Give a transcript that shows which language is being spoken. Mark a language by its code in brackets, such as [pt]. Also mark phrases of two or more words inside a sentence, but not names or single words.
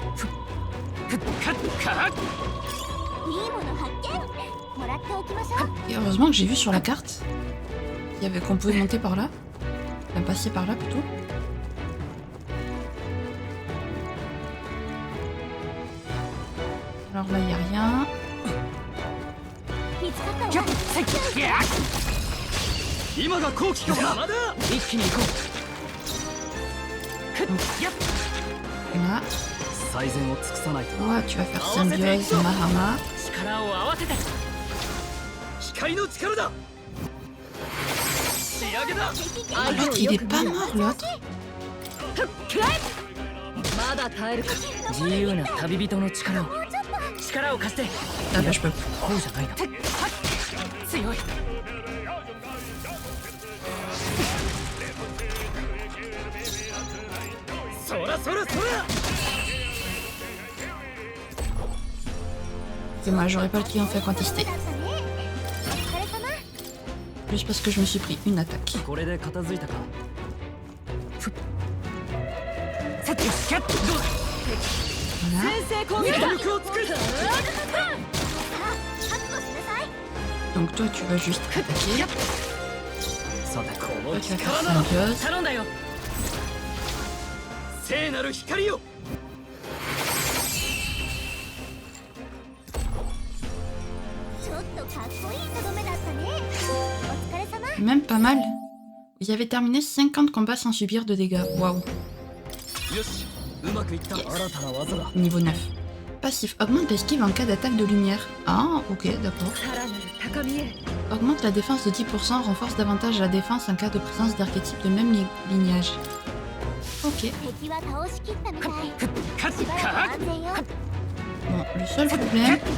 [fr] Et heureusement que j'ai vu sur la carte qu'on pouvait monter par là. Enfin, passer par là plutôt. Alors là, il n'y a rien. [ja] 今が好機か。邪魔だ。一気に行こう。 [fr] Là. [ja] 最善を尽くさないと。 [fr] Toi, tu vas faire Symbiose, Mahama. [ja] 力を合わせて。光の力だ。仕上げだ。 [fr] L'autre, il est pas mort, l'autre. [ja] まだ耐えるか。自由な旅人の力を貸して。 [fr] Ah bah, je peux plus. [ja] こうじゃないな。強い。そらそらそら。 [fr] C'est moi, j'aurais pas le triomphe à contester. Juste parce que je me suis pris une attaque. [ja] これで片付いたか。 [fr] Voilà. Donc toi, tu vas juste attaquer. Toi, tu vas faire Symbiose. 頼んだよ。聖なる光よ。 Même pas mal. Vous avez terminé 50 combats sans subir de dégâts. Waouh. [ja] よし、うまくいった。新たな技だ。 [fr] Niveau 9. Passif. Augmente l'esquive en cas d'attaque de lumière. Ah, ok, d'accord. Augmente la défense de 10%, renforce davantage la défense en cas de présence d'archétypes de même lignage. Ok. Bon, le seul problème...